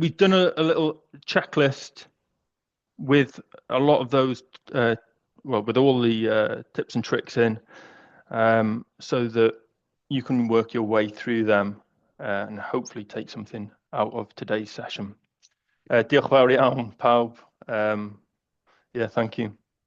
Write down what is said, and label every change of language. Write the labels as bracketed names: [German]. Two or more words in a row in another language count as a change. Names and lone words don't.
[English] We've done a little checklist with a lot of those, well, with all the tips and tricks in, so that you can work your way through them and hopefully take something out of today's session. [Welsh] Diolch fawr iawn, pawb. [English] Yeah, thank you.